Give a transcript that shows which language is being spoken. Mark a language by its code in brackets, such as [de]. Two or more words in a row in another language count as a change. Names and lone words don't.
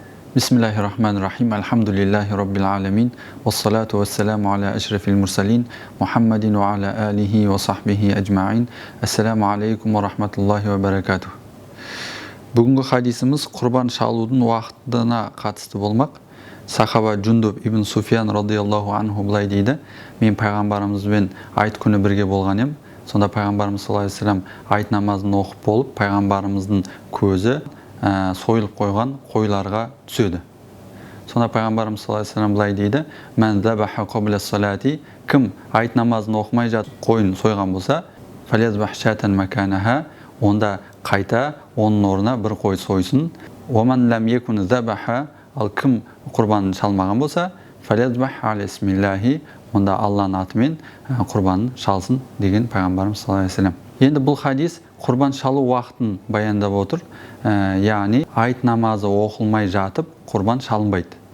[ar] بسم الله الرحمن الرحيم. الحمد لله رب العالمين. والصلاة والسلام على أشرف المرسلين. محمد وعلى آله وصحبه أجمعين. السلام عليكم ورحمة الله وبركاته. [kk] Бүгінгі хадисimiz құрбан шалудың уақытына қатысты болмақ. Сахаба Джундуб ибн Суфиян [ar] رضي الله عنه [kk] былай дейді: мен пайғамбарымызбен айт күні бірге болған ем. Сонда пайғамбарымыз [ar] صلى الله عليه وسلم [kk] айт намазын оқып болып, пайғамбарымыздың көзі сойылып қойған қойларға түседі. Сонда пайғамбарымыз [ar] صلى الله عليه وسلم [kk] былай дейді: [ar] من ذبح قبل الصلاة, [kk] кім айт намазын оқымай жатып қойын сойған болса, [ar] فليذبح شاة مكانها, [kk] онда қайта оның орнына бір қой сойсын. [ar] ومن لم يكن ذبح, [kk] ал кім құрбанын шалмаған болса, [ar] فليذبح على اسم الله, [kk] онда Алланың атымен құрбанын шалсын деген пайғамбарымыз [ar] صلى الله عليه وسلم. [kk] Енді бұл хадис құрбан шалу уақытын баяндап отыр. Яғни айт намазы оқылмай жатып құрбан шалынбайды.